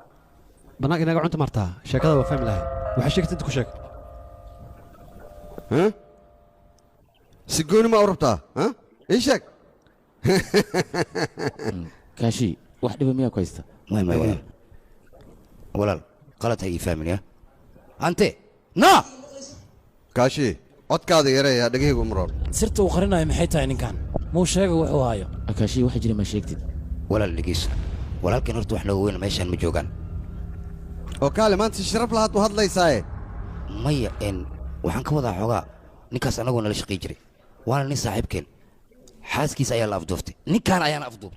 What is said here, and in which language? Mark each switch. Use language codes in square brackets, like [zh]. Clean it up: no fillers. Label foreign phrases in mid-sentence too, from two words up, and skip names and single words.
[so] bannaanka inaga cunta martaa sheekada waa fahmi lahay waxay sheegtay inta ku sheeg si gooni ma u rabtaa ii sheeg kaashi wax dhiba miyaa ku haysta walaal qalad ha ii fahmin ya ante na kaashi codkaada yareeyaa dhegahaygu umroon sirta uu qarinayo maxay tahay ninkan muu sheega wuxuu haayo kaashi waxa jira ma sheegtid walaal dhegeyso walaalkan horta wax nooga weyn meeshaan ma joogaan oo kaale maanta si sharaf lahaad u hadlaysaaye maya waxaan ka wadaa xoogaa ninkaas annagoo nala shaqay jiray waana nin saaxiibkeen xaaskiisa ayaa la afduuftay ninkaan ayaana afduubtay